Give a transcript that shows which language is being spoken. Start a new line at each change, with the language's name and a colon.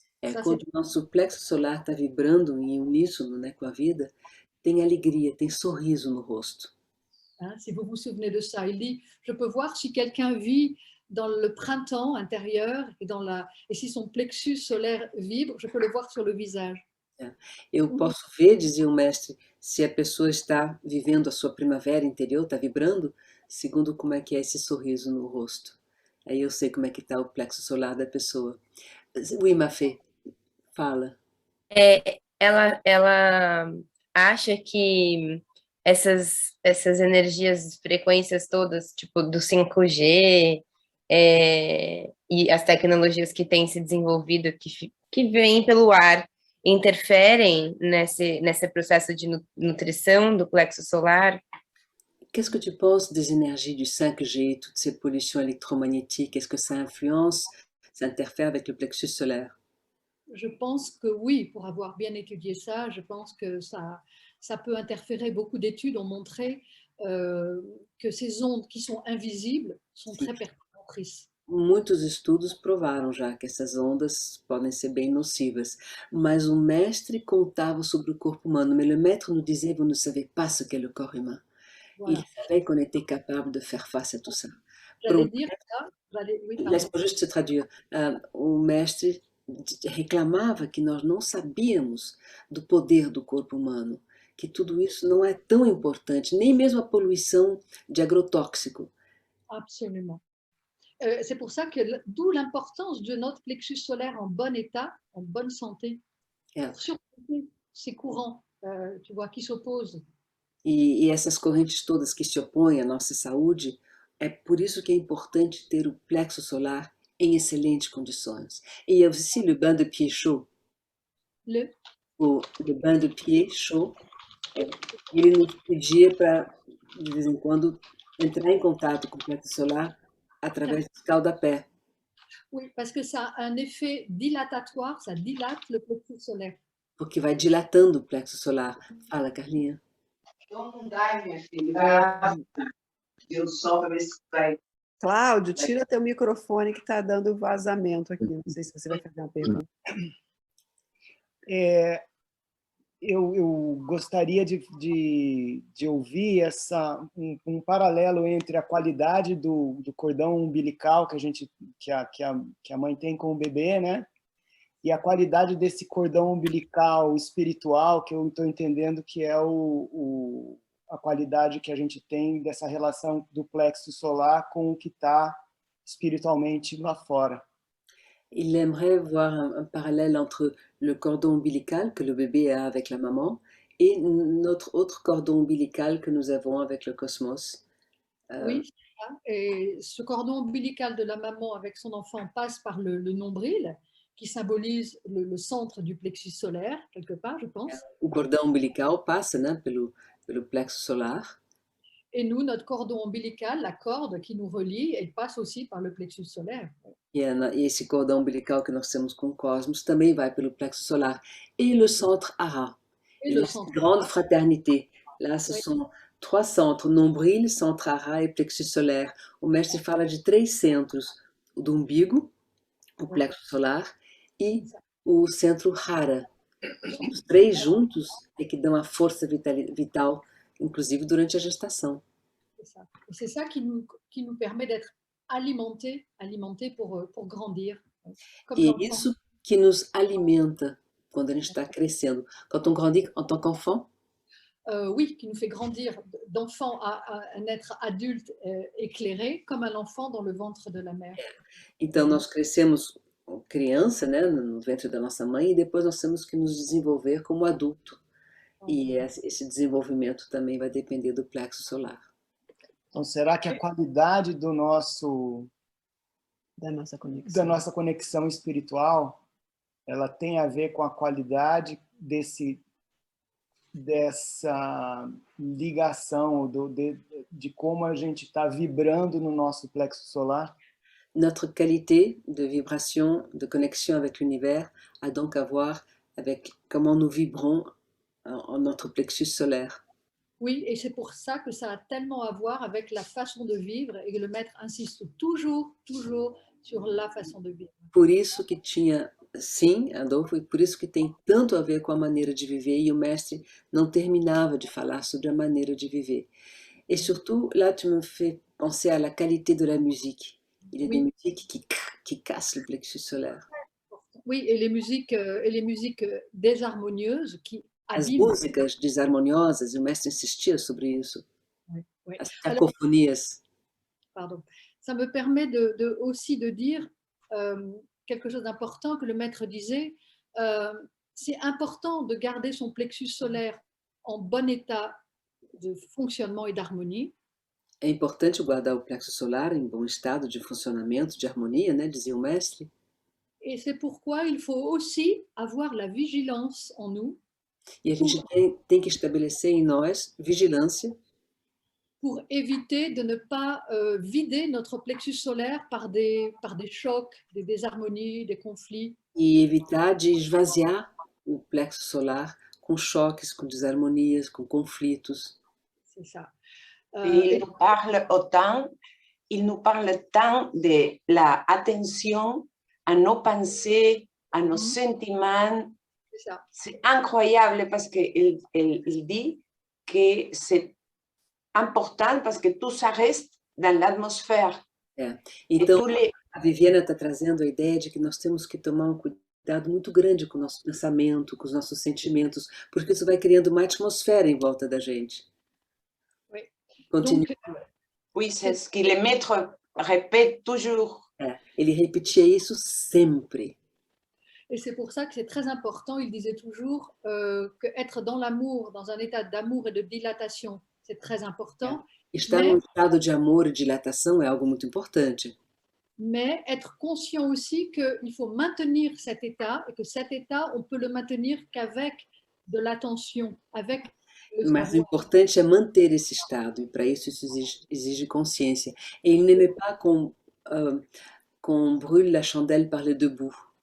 Portuguese: É
French: Ça,
Portuguese: quando o nosso plexo solar está vibrando em uníssono, né, com a vida, tem alegria, tem sorriso no rosto.
French: hein, si vous vous souvenez de ça, il dit, je peux voir si quelqu'un vit dans le printemps intérieur et si son plexus solaire vibre, je peux le voir sur le visage.
Portuguese: Eu posso ver, dizia o mestre, se a pessoa está vivendo a sua primavera interior, está vibrando, segundo como é que é esse sorriso no rosto. Aí eu sei como é que está o plexo solar da pessoa. Oui, Mafê, fala. Ela acha que essas energias, frequências todas, tipo do 5G, e as tecnologias que têm se desenvolvido, que vêm pelo ar, interferem nesse processo de nutrição do plexo solar.
French: Qu'est-ce que tu penses des énergies du 5G, toutes ces pollutions électromagnétiques? Est-ce que ça influence, ça interfère avec le plexus solaire? Je pense que oui, pour avoir bien étudié ça, je pense que ça peut interférer. Beaucoup d'études ont montré que ces ondes qui sont invisibles sont
Portuguese: Sim.
French: très perturbatrices.
Portuguese: Muitos estudos provaram já que essas ondas podem ser bem nocivas, mas o mestre contava sobre o corpo humano.
French: Mais le maître nous disait, vous ne savez pas ce qu'est le corps humain. Il Voilà. savait qu'on était capable de faire face à tout ça. J'allais dire ça. Oui, pardon. Laisse-moi juste te traduire.
Portuguese: O mestre reclamava que nós não sabíamos do poder do corpo humano, que tudo isso não é tão importante, nem mesmo a poluição de agrotóxico.
French: Absolument. C'est pour ça que d'où l'importance de notre plexus solaire en bon état, en bonne santé,
Portuguese: É.
French: pour surmonter ces courants, tu vois, qui s'opposent.
Portuguese: E essas correntes todas que se opõem à nossa saúde, é por isso que é importante ter o plexo solar em excelentes condições.
French: E aussi le bain de pied chaud. Le bain de pied chaud,
Portuguese: ele nos pedia para, de vez em quando, entrar em contato com o plexo solar através do escaldapé.
French: Oui, parce que ça a un effet dilatatoire, ça dilate le plexus solaire.
Portuguese: Porque vai dilatando o plexo solar. Fala, Carlinha. Não dá, minha filha. Deu sol para ver se vai. Cláudio, tira teu microfone que está dando vazamento aqui. Não sei se você vai fazer uma pergunta. Eu gostaria de ouvir um paralelo entre a qualidade do cordão umbilical que a mãe tem com o bebê, né? E a qualidade desse cordão umbilical espiritual, que eu estou entendendo que é a qualidade que a gente tem dessa relação do plexo solar com o que está espiritualmente lá fora.
French: Il aimerait voir un parallèle entre le cordon ombilical que le bébé a avec la maman et notre autre cordon ombilical que nous avons avec le cosmos. Oui, c'est ça. Et ce cordon ombilical de la maman avec son enfant passe par le nombril, qui symbolise le centre du plexus solaire, quelque part, je pense.
Portuguese: O cordão umbilical passa, né, pelo plexo solar.
French: Et nous, notre cordon ombilical, la corde qui nous relie, elle passe aussi par le plexus solaire.
Portuguese: E esse cordão umbilical que nós temos com o cosmos também vai pelo plexo solar.
French: Et le centre Hara. Et Et le la centre grande fraternité. Là, ce Oui. sont 3 centres, nombril, centre Hara e plexus solaire.
Portuguese: O mestre fala de 3 centros, o do umbigo, o plexo solar, e o centro Hara. Os 3 juntos é que dão a força vital, inclusive durante a gestação.
French: C'est ça qui nous permet d'être alimentés pour grandir. Comme
Portuguese: E
French: l'enfant.
Portuguese: isso que nos alimenta quando a gente está crescendo.
French: Quand on grandit en tant qu'enfant, Oui, qui nous fait grandir d'enfant à un être adulte éclairé, comme un enfant dans le ventre de la mère.
Portuguese: então nós crescemos criança, né, no ventre da nossa mãe, e depois nós temos que nos desenvolver como adulto. E esse desenvolvimento também vai depender do plexo solar. Então, será que a qualidade da nossa conexão espiritual, ela tem a ver com a qualidade dessa ligação, de como a gente está vibrando no nosso plexo solar.
French: Notre qualité de vibration, de connexion avec l'univers a donc à voir avec comment nous vibrons en notre plexus solaire. Oui, et c'est pour ça que ça a tellement à voir avec la façon de vivre et que le maître insiste toujours, toujours sur la façon de vivre.
Portuguese: Por isso que tinha, sim, Adolfo, e por isso que tem tanto a ver com a maneira de viver, e o mestre não terminava de falar sobre a maneira de viver.
French: Et surtout, là, tu me fais penser à la qualité de la musique. Il y a des Oui. musiques qui cassent le plexus solaire. Oui, et les musiques désharmonieuses qui
Portuguese: As
French: abîment.
Portuguese: músicas desarmoniosas, e o mestre insistia sobre isso,
French: Oui, oui.
Portuguese: as
French: Alors,
Portuguese: cacofonias.
French: pardon. Ça me permet aussi de dire quelque chose d'important que le maître disait. C'est important de garder son plexus solaire en bon état de fonctionnement et d'harmonie.
Portuguese: É importante guardar o plexo solar em bom estado de funcionamento, de harmonia, né, dizia o mestre.
French: Et c'est pourquoi il faut aussi avoir la vigilance en nous
Portuguese: E a gente tem que estabelecer em nós vigilância
French: pour éviter de ne pas vider notre plexus solaire par des chocs, des désharmonies, des conflits.
Portuguese: e evitar de esvaziar o plexo solar com choques, com desarmonias, com conflitos.
French: C'est ça. Il nous parle autant, il nous parle tant de la attention à nos pensées, à nos sentiments. C'est ça. C'est incroyable parce qu'il il dit que c'est important parce que tout ça reste dans l'atmosphère.
Portuguese: Então, a Viviana está trazendo a ideia de que nós temos que tomar um cuidado muito grande com o nosso pensamento, com os nossos sentimentos, porque isso vai criando uma atmosfera em volta da gente.
French: Oui. Continue. Donc, Oui, c'est ce que le maître répète toujours.
Portuguese: Ele repetia isso sempre.
French: et c'est pour ça que c'est très important, il disait toujours qu'être dans l'amour, dans un état d'amour et de dilatation, c'est très important.
Portuguese: Estar num estado de amor e dilatação é algo muito importante.
French: Mais être conscient aussi qu'il faut maintenir cet état et que cet état, on peut le maintenir qu'avec de l'attention, avec le
Portuguese: Mas o
French: savoir.
Portuguese: importante é manter esse estado, e para isso exige consciência.
French: Et il n'aimait pas qu'on brûle la chandelle par les deux bouts.